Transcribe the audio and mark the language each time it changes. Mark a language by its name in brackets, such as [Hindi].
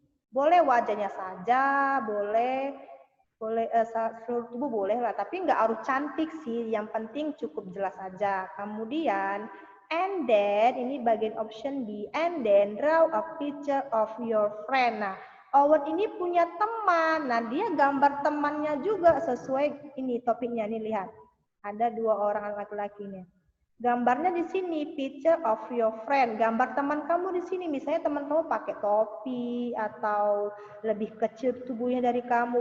[Indonesian] Boleh wajahnya saja, boleh seluruh tubuh boleh lah. Tapi nggak harus cantik sih. Yang penting cukup jelas saja. Kemudian, [English] and then, [Indonesian] ini bagian option B. [English] And then, draw a picture of your friend. [Indonesian] Nah, Owen ini punya teman. Nah, dia gambar temannya juga sesuai ini topiknya. Nih, lihat. Ada 2 orang laki-laki nih. Gambarnya di sini, [English] picture of your friend. [Indonesian] Gambar teman kamu di sini. Misalnya teman kamu pakai topi atau lebih kecil tubuhnya dari kamu.